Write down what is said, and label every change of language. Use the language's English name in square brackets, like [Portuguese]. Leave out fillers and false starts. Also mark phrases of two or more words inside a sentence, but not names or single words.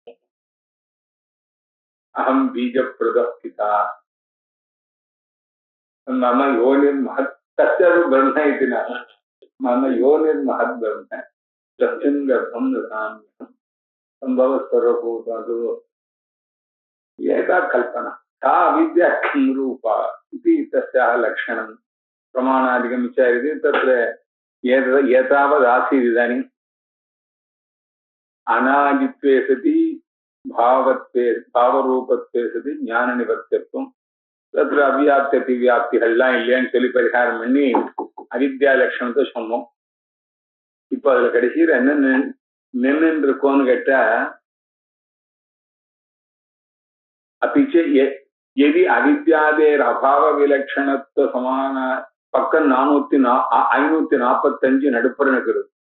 [Sanskrit] अहं बीजप्रदः पिता मम योनिर्महत् तस्य ब्रह्म इति न मम योनिर्महद् ब्रह्म तस्मिन् गर्भं ददामि संभव सर्वभूतादो एका कल्पना सा अविद्या किं रूपा इति तस्याः लक्षणं प्रमाणादिकं विचार्यते। तत्र एतावदासीत् इदानीम् अनादित्वे सति भावरूपत्वे सति ज्ञाननिवर्त्यत्वं तत्र [Tamil] அவ்வியாப்திகள்லாம் இல்லைன்னு சொல்லி பரிகாரம் பண்ணி அவித்யா லட்சணத்தை சொன்னோம். இப்ப அதுல கடைசியில் என்ன நின்று இருக்கோன்னு கேட்டா [Sanskrit] अपिच यदि अविद्यादेर् अभाव विलक्षणत्व समान [Tamil] பக்கம் 545 நடுப்புறன்னு இருக்குது.